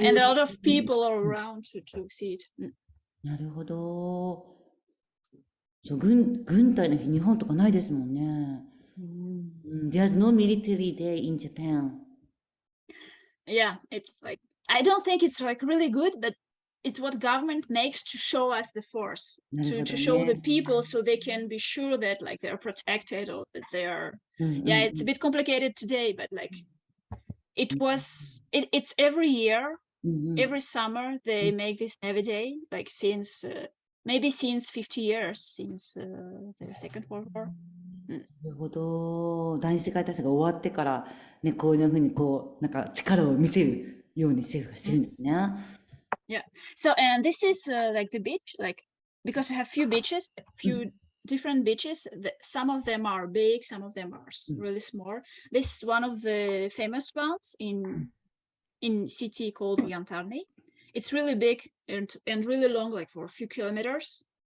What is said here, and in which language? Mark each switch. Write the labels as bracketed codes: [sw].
[en] Yeah, and there are a lot of people around to see it. [ja] なるほど。そう、軍隊の日、日本とかないですもんね。 [en] There's no military day in Japan. Yeah, it's like I don't think it's like really good, but it's what government makes to show us the force, to show the people so they can be sure that like they're protected or that they are. Yeah, it's a bit complicated today, but like it's every year, every summer they make this Navy Day, like since maybe since 50 years, since the Second World War. [ja] なるほど。第二次世界大戦が終わってから、ね、こういうふうにこう、なんか力を見せるように政府がしてるんですね。 [en] Yeah. So, and this is like the beach, like, because we have few beaches, few different beaches. Some of them are big, some of them are really small. This is one of the famous ones in city called Yantarny. It's really big and really long, like for a few kilometers.